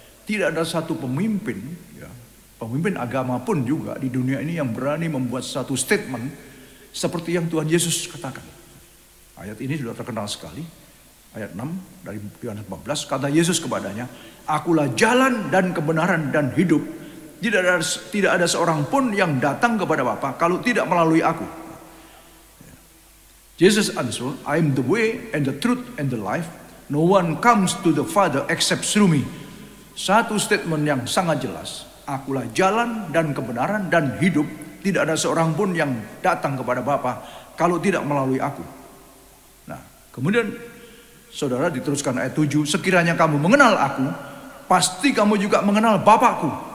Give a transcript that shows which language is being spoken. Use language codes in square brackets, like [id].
[id] Tidak ada satu pemimpin, ya, pemimpin agama pun juga di dunia ini yang berani membuat satu statement seperti yang Tuhan Yesus katakan. Ayat ini sudah terkenal sekali. Ayat 6 dari Yohanes 14, kata Yesus kepadanya, akulah jalan dan kebenaran dan hidup. Tidak ada seorang pun yang datang kepada Bapa kalau tidak melalui aku. [en] Jesus answered, I am the way and the truth and the life. No one comes to the Father except through me. [id] Satu statement yang sangat jelas. Akulah jalan dan kebenaran dan hidup. Tidak ada seorang pun yang datang kepada Bapa kalau tidak melalui aku. Nah, kemudian saudara diteruskan ayat 7. Sekiranya kamu mengenal aku, pasti kamu juga mengenal Bapakku.